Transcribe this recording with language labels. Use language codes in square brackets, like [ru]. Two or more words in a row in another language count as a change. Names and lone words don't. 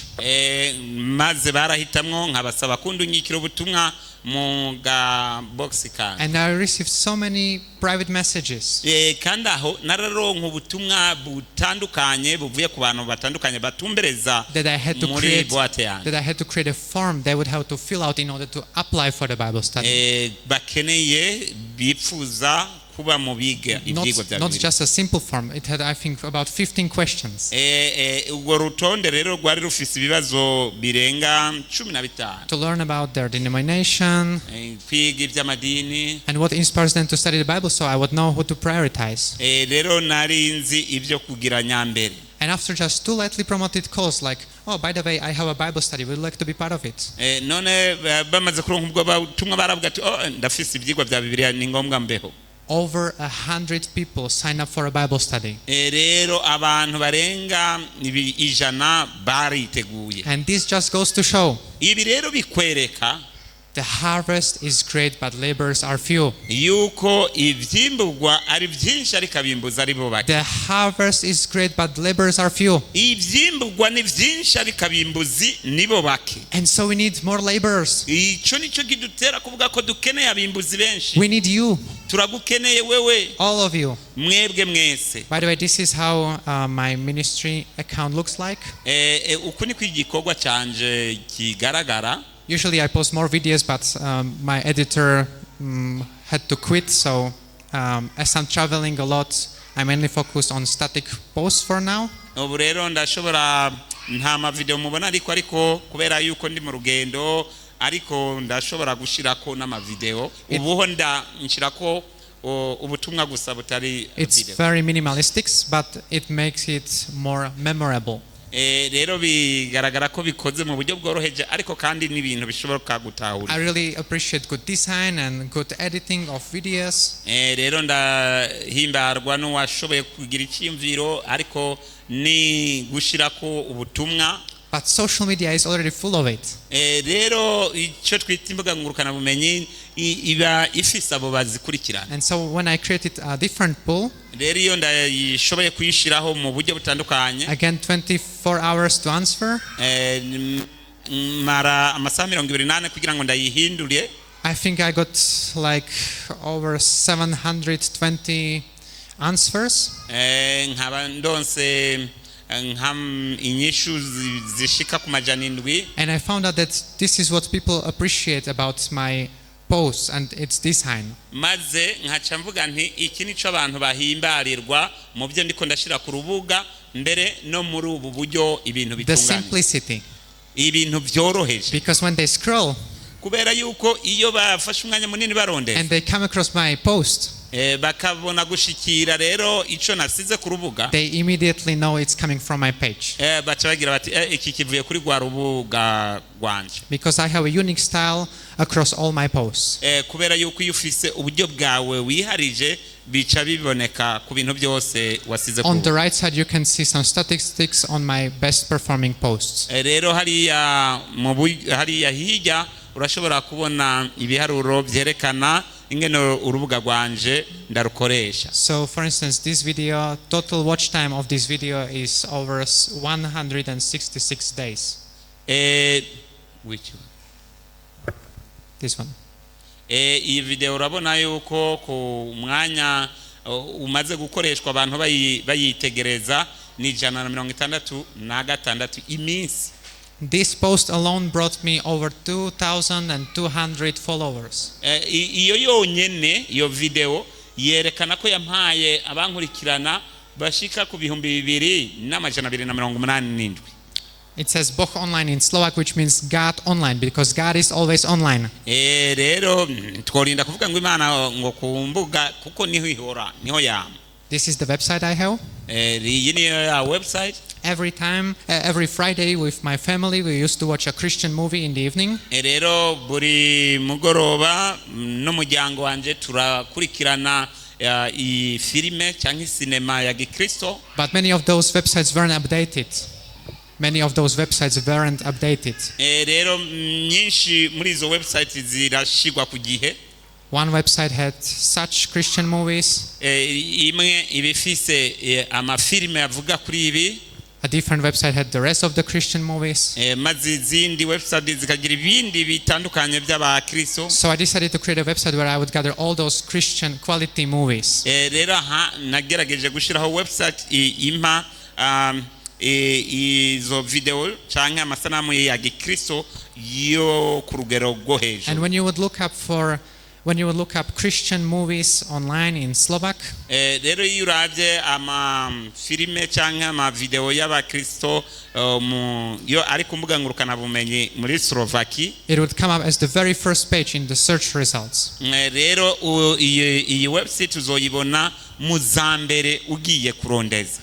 [rn] Maze barahitamwo nkabasaba kundunyikira ubutumwa mu ga box kan. [en] And I received so many private messages. [rn] Kandi aho nararonka ubutumwa butandukanye buvuye ku bantu batandukanye batumbereza muri boîte yanjye. [en] That I had to create a form they would have to fill out in order to apply for the Bible study. [rn] Bakeneye bipfuza kuba mu biga ibyigwa bya Bibiliya. [en] Not just a simple form. It had, I think, about 15 questions. [rn] Ubwo rutonde rero rwari rufise ibibazo birenga 15. [en] To learn about their denomination. [rn] Kwiga iby'amadini. [en] And what inspires them to study the Bible, so I would know who to prioritize. [rn] Rero narinzi ibyo kugira nyambere. [en] And after just 2 lightly promoted calls like, oh, by the way, I have a Bible study, would you like to be part of it? [rn] None bamaze kuronka ubwo butumwa baravuga ati ndafise ibyigwa bya Bibiliya ni ngombwa mbeho. [en] Over 100 people signed up for a Bible study. [rn] Rero abantu barenga 100 bariteguye. [en] And this just goes to show [rn] ibi rero bikwereka [en] the harvest is great but laborers are few. [rn] yuko ivyimburwa ari vyinshi ariko abimbuzi ari bo bake. [en] The harvest is great but laborers are few. [rn] Ivyimburwa ni vyinshi ariko abimbuzi nibo bake. [en] And so we need more laborers. [rn] Ico nico kidutera kuvuga ko dukeneye abimbuzi benshi. [en] We need you, [rn] Turagukeneye wewe, [en] all of you. [rn] mwebwe mwese. [en] By the way, this is how my ministry account looks like. [rn] Uku niko igikorwa canje kigaragara. [en] Usually I post more videos, but my editor had to quit, so as I'm traveling a lot, I mainly focus on static posts for now. [rn] Ubu rero ndashobora nta mavideo mubona ariko kubera yuko ndi mu rugendo ariko ndashobora gushirako n'amavideo. Ubuho nshirako ubutumwa gusa butari [en] It's video. very minimalistic, but it makes it more memorable. [rn] Rero bigaragara ko bikoze mu buryo bworoheje ariko kandi n'ibintu bishoboka gutahura. [en] I really appreciate good design and good editing of videos. [rn] Rero ndahimbarwa n'uwashoboye kugira icyumviro ariko ni gushirako ubutumwa. [en] But social media is already full of it. [rn] Rero icyo twita imbuga ngurukana bumenyi iba ifise abo bazikurikirana. [en] And so when I created a different pool, [rn] Rero iyo ndashoboye kuyishiraho mu buryo butandukanye, [en] again 24 hours to answer, [rn] mara amasaha 28 kugira ngo ndayihindure. [en] I think I got like over 720 answers. [rn] Nkaba ndonse inyishu zishika ku majana 7. [en] And I found out that this is what people appreciate about my posts and its design. [rn] Maze nkaca mvuga nti iki nico abantu bahimbarirwa mu byo ndiko ndashira ku rubuga mbere no muri ubu buryo ibintu [en] The [rn] bitunganye. [en] simplicity. [rn] Ibintu byoroheje. [en] Because when they scroll [rn] Kubera yuko iyo bafashe umwanya munini barondera [en] and they come across my post, [rn] bakabona gushikira rero ico nasize ku rubuga, [en] they immediately know it's coming from my page. [rn] baca bagira bati iki kivuye kuri rwa rubuga rwanje. [en] Because I have a unique style across all my posts. [rn] Kubera yuko iyo ufise uburyo bwawe wiharije bica biboneka ku bintu byose wasize ku [en] On the right side you can see some statistics on my best performing posts. [rn] rero hariya hirya urashobora kubona ibiharuro byerekana ingene urubuga rwanje ndarukoresha. [en] So for instance, this video, total watch time of this video is over 166 days. Which one? This one. [rn] Iyi video urabona yuko ku mwanya umaze gukoreshwa abantu bayitegereza ni 166 iminsi. [en] This post alone brought me over 2,200 followers. [rn] Iyo yonyene iyo video yerekana ko yampaye abankurikirana bashika ku 2,287. [en] It says Boh online in Slovak, which means God online, because God is always online. [rn] Rero tworinda kuvuga ngo Imana ngo kumbuga kuko niho ihora niho yama. [en] This is the website I have. [rn] Iyi ni ya website. [en] Every Friday with my family, we used to watch a Christian movie in the evening. [rn] Rero buri mugoroba n'umuryango wanje turakurikirana i filime cyangwa sinema ya Gikristo. [en] But many of those websites weren't updated. [rn] Rero nyinshi muri izo website zirashigwa ku gihe. [en] One website had such Christian movies. [rn] Imwe ibifise amafilime avuga kuri ibi. [en] A different website had the rest of the Christian movies. [rn] Maze izindi website zikagira ibindi bitandukanye by'abakristo. [en] So I decided to create a website where I would gather all those Christian quality movies. [rn] Rero nagerageje gushiraho website impa izo video cyangwa amasanamu ya Gikristo yo ku rugero rwo hejuru. [en] And when you would look up Christian movies online in Slovak, [rn] rero iyo uravye ama filime cyangwa ama video y'abakristo yo ari ku mbuga ngurukana bumenyi muri Slovaki, [en] it would come up as the very first page in the search results. [rn] Rero iyi website uzoyibona mu zambere ugiye kurondeza.